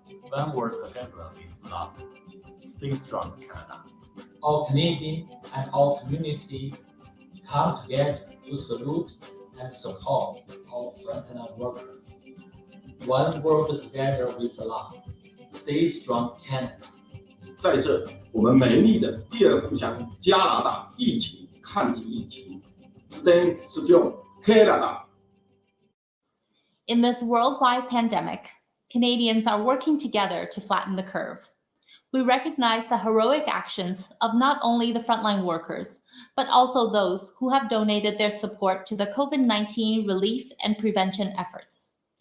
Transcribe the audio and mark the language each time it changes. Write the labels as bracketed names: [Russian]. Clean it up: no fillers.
[English] One world together with love. Stay strong, Canada. All Canadians and all communities come together to salute and support our frontline workers. One world together with love. Stay strong, Canada. [Chinese] 在这我们美丽的第二故乡加拿大一起抗击疫情 [English] Stay strong, Canada. In this worldwide pandemic, Canadians are working together to flatten the curve. We recognize the heroic actions of not only the frontline workers, but also those who have donated their support to the COVID-19 relief and prevention efforts.